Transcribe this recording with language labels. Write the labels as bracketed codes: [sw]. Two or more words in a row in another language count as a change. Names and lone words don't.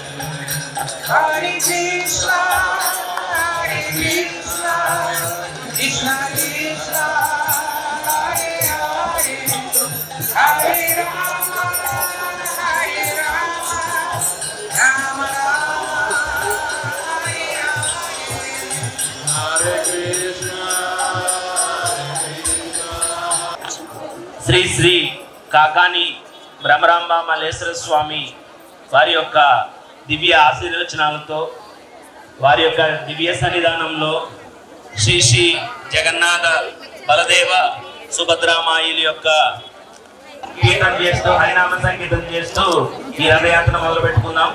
[sa] Hare Krishna, Krishna Krishna, Hare Hare, Hare Rama, Rama Rama, Hare Krishna, [te] శ్రీ శ్రీ కాకాని బ్రహ్మరాంబ మల్లేశ్వర స్వామి వారి యొక్క దివ్య ఆశీర్వచనాలతో వారి యొక్క దివ్య సన్నిధానంలో శ్రీ శ్రీ జగన్నాథ బలదేవ సుభద్రామాయిల యొక్క కీర్తన చేస్తూ హరినామ సంగీతం చేస్తూ ఈ రథయాత్ర మొదలు పెట్టుకుందాం.